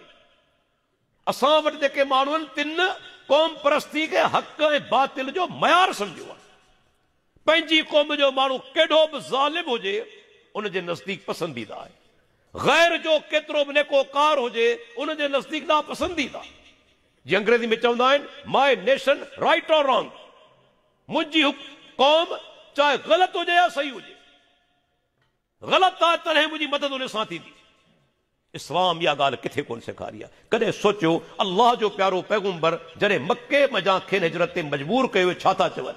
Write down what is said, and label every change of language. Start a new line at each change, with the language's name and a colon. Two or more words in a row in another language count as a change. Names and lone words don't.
Sindhi: असां वटि जेके माण्हू आहिनि, तिन क़ौम परस्ती खे हक़ ऐं बातिल जो मयार सम्झियो आहे। पंहिंजी क़ौम जो माण्हू केॾो बि ज़ालिम हुजे, उन जे नज़दीक पसंदीदा आहे। गैर जो केतिरो बि नेकोकार हुजे, उन जे नज़दीक नापसंदीदा। जीअं अंग्रेज़ी में चवंदा आहिनि,
English: My nation right or wrong,
Sindhi: मुंहिंजी क़ौम चाहे ग़लति हुजे या सही हुजे, ग़लति आहे तॾहिं मुंहिंजी मदद उन सां थींदी। इस्लाम इहा ॻाल्हि किथे कोन सेखारी आहे। कॾहिं सोचियो अल्लाह जो प्यारो पैगम्बर जॾहिं मके मज़ा खेनि हिजरत ते मजबूर कयो, छा था चवनि?